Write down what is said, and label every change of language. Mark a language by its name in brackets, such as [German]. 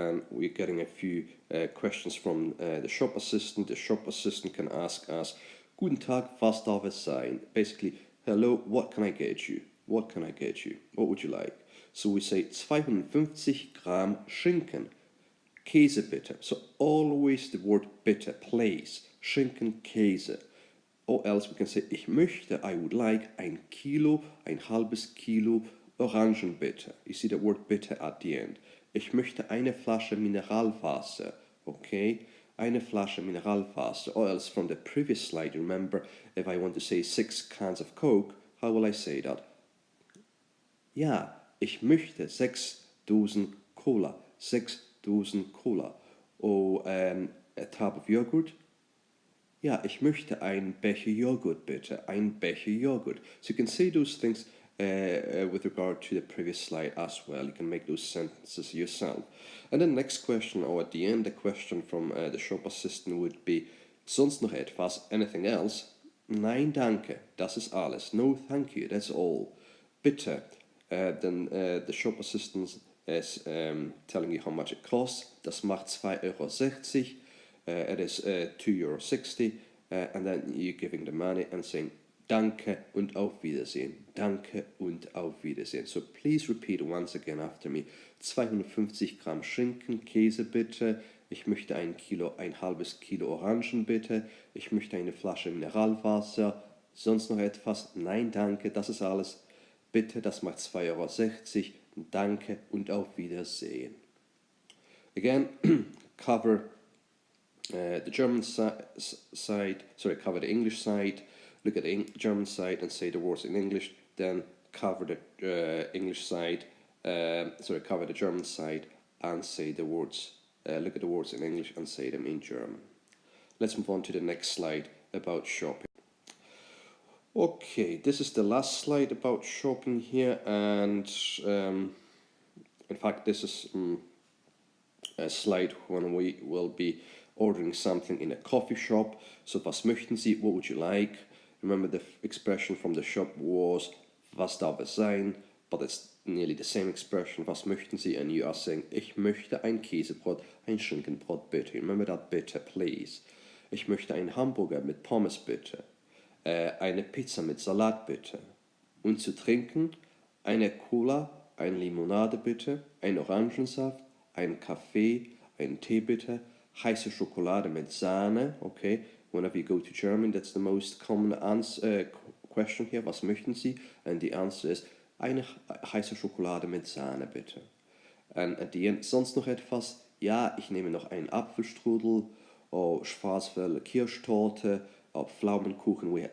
[English] We're getting a few questions from the shop assistant. The shop assistant can ask us, [German] Guten Tag, was darf es sein? [English] Basically, hello, what can I get you? What can I get you? What would you like? So we say [German] 250 Gramm Schinken. Käse bitte. [English] So always the word bitte, please. [German] Schinken, Käse. [English] Or else we can say, [German] ich möchte, [English] I would like, [German] ein halbes Kilo Orangen bitte. [English] You see the word bitte at the end. [German] Ich möchte eine Flasche Mineralwasser. Okay? Eine Flasche Mineralwasser. [English] Or else from the previous slide, remember, if I want to say 6 cans of Coke, how will I say that? [German] Ja, ich möchte 6 Dosen Cola. 6 Dosen Cola. [English] Or a tub of yogurt. [German] Ja, ich möchte ein Becher Joghurt bitte. Ein Becher Joghurt. [English] So you can say those things with regard to the previous slide as well. You can make those sentences yourself. And the next question, or at the end, the question from the shop assistant would be, [German] sonst noch etwas? [English] Anything else? [German] Nein, danke. Das ist alles. [English] No, thank you. That's all. Bitte. Then the shop assistant is telling you how much it costs. [German] Das macht 2,60 Euro. [English] It is €2.60, and then you're giving the money and saying [German] Danke und auf Wiedersehen. Danke und auf Wiedersehen. So please repeat once again after me. 250 Gramm Schinken, Käse bitte. Ich möchte ein halbes Kilo Orangen bitte. Ich möchte eine Flasche Mineralwasser. Sonst noch etwas? Nein, danke, das ist alles. Bitte, das macht 2,60 Euro. Danke und auf Wiedersehen. [English] Again, cover the German side, cover the English side, look at the German side and say the words in English, then cover the English side, cover the German side and say the words, look at the words in English and say them in German. Let's move on to the next slide about shopping. Okay, this is the last slide about shopping here, and in fact this is slide when we will be ordering something in a coffee shop. So, [German] was möchten Sie? [English] What would you like? Remember the expression from the shop was, [German] was darf es sein? [English] But it's nearly the same expression, [German] was möchten Sie? [English] And you are saying, [German] ich möchte ein Käsebrot, ein Schinkenbrot bitte. [English] Remember that bitte, please. [German] Ich möchte einen Hamburger mit Pommes bitte. Eine Pizza mit Salat bitte. Und zu trinken, eine Cola, eine Limonade bitte, ein Orangensaft, ein Kaffee, einen Tee bitte, heiße Schokolade mit Sahne, okay? [English] Whenever you go to German, that's the most common question here, [German] was möchten Sie? [English] And the answer is, [German] eine heiße Schokolade mit Sahne bitte. [English] And at the end, [German] sonst noch etwas? Ja, ich nehme noch einen Apfelstrudel, or Schwarzwälder Kirschtorte, or Pflaumenkuchen.